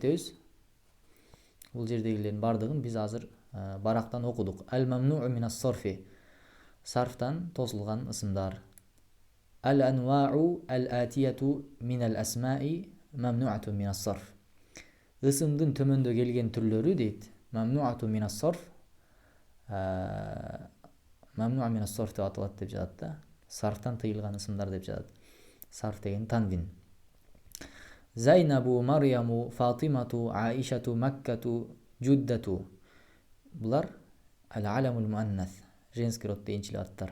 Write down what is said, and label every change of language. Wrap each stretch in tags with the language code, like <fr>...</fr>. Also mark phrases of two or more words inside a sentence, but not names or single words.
<ky>Бул жердегилердин бардыгын биз азыр барактан окудук.</ky> <ar>الممنوع من الصرفِ,</ar> <ky>сарфтан тосулган ысымдар.</ky> <ar>الأنواع الآتية من الأسماء ممنوعة من الصرف.</ar> <ky>Ысымдын төмөндө келген түрлөрү дейт.</ky> <ar>ممنوعة من الصرف, ممنوع من الصرف</ar> <ky>деп аталат деп жатат да. Сарфтан тыйылган ысымдар деп жатат. Сарф деген танвин. Зайнабу, Марьяму, Фатимату, Аишату, Маккату, Джуддату. Булар</ky> <ar>العلم المؤنث,</ar> <ru>женский род</ru> <ky>дейинчилик аттар.</ky>